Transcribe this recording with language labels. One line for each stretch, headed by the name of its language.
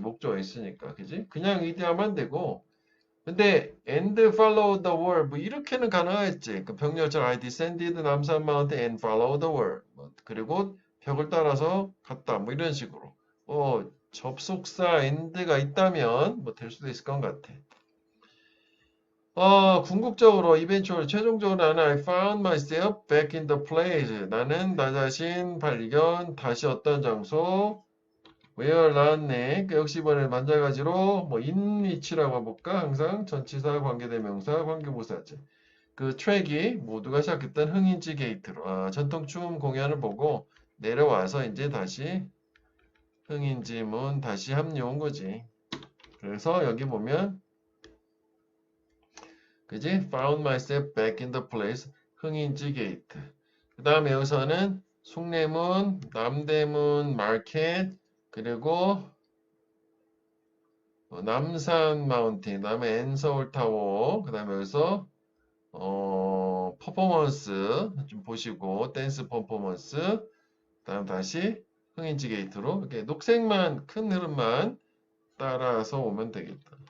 Korean: 목적어 있으니까 그지? 그냥 이디하면 안 되고 근데
English: and follow the wall
Korean: 뭐 이렇게는 가능하겠지. 그 병렬처럼
English: I descended
Korean: 남산 마운틴
English: and follow the wall
Korean: 뭐 그리고 벽을 따라서 갔다 뭐 이런 식으로 접속사 and가 있다면 뭐 될 수도 있을 것 같아. 궁극적으로
English: eventually
Korean: 최종적으로 나는
English: I found myself back in the place.
Korean: 나는 나 자신 발견 다시 어떤 장소 where 나왔네. 역시 이번에 만자가지로 뭐 in which라고 해볼까? 항상 전치사 관계대명사 관계부사지. 그 트랙이 모두가 시작했던 흥인지 게이트로 전통춤 공연을 보고 내려와서 이제 다시 흥인지문 다시 합류한 거지. 그래서 여기 보면 그지?
English: Found myself back in the place.
Korean: 흥인지 게이트. 그 다음에 여기서는 숭례문, 남대문, 마켓, 그리고 남산 마운틴, 그 다음에 엔서울타워, 그 다음에 여기서 퍼포먼스 좀 보시고 댄스 퍼포먼스 다음 다시 흥인지 게이트로 이렇게 녹색만 큰 흐름만 따라서 오면 되겠다.